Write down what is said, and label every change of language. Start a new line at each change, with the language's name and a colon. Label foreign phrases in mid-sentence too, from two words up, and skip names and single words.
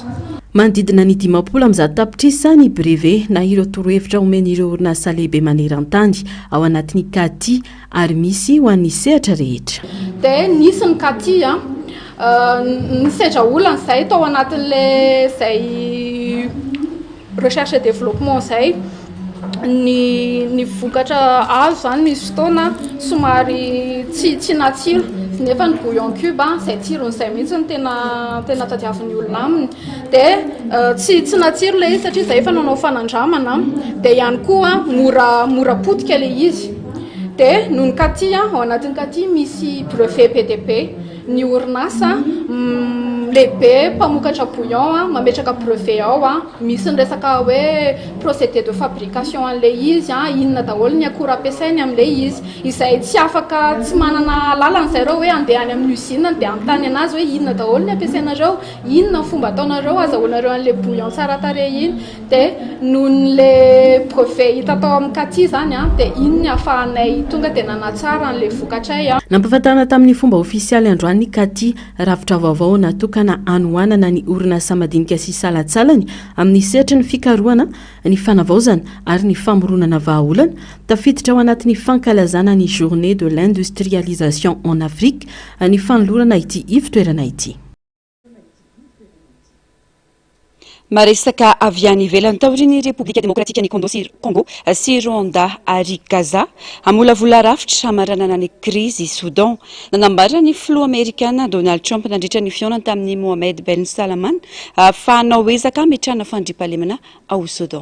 Malagasy: Manodidina ny 10 amin'izay tapitrisa ny brevet na ireo torohevitra omen'ireo orinasa lehibe maneran-tany ao anatin'ny katy ary misy ho an'ny sehatra rehetra. Dia nisy ny katy ny sehatra olana izay tao anatin'le zay
French: recherche et développement
Malagasy: zay ny vokatra azo zany misy fotoana somary tsy natsiro nefa ny
French: bouillon cube
Malagasy: izay tsirony izay mihitsy ny tena tadiavin'ny olona aminy dia tsy natsiro le izy satria izay efa nanao fanandramana dia ihany koa mora potika le izy dia noho ny katy ao anatin'ny katy misy brevet PDP ny orinasa lehibe mpamokatra bouillon mametraka brevet ao misy ny resaka hoe
French: procédé de
Malagasy: fabrication an'le izy inona daholo ny akora ampiasainy amin'le izy izay tsy afaka tsy manana lalana zareo hoe andeha any amin'ny usine dia antany anazy hoe inona daholo ny ampiasainareo inona ny fomba ataonareo azahoanareo an'le bouillon tsara tarehy iny dia noho n'le brevet hita tao amin'ny katy zany dia iny ny ahafahanay tonga dia nanatsara an'le vokatray. Nampafatana tamin'ny fomba ofisialy androany katy rafitra vaovao natokana anoanana ny orinasa madinika sy salatsalany amin'ny sehatra ny fikarohana ny fanavaozana ary ny famoronana vahaolana tafiditra ao anatin'ny fankalazana ny
French: journée de l'industrialisation en Afrique
Malagasy: ny fanolorana ity ivitoerana ity. maresaka avy any ivelany taoriny Republika Demokratika ny Congo sy Rwanda ary Gaza amolavola rafitra amaranana ny krizy Soudan. Nanambara ny filoha Amerikana Donald Trump nandritra ny fiaonany tamin'ny Mohamed Ben Salman fa nahoezaka metrana fandriampahalemana ao Soudan.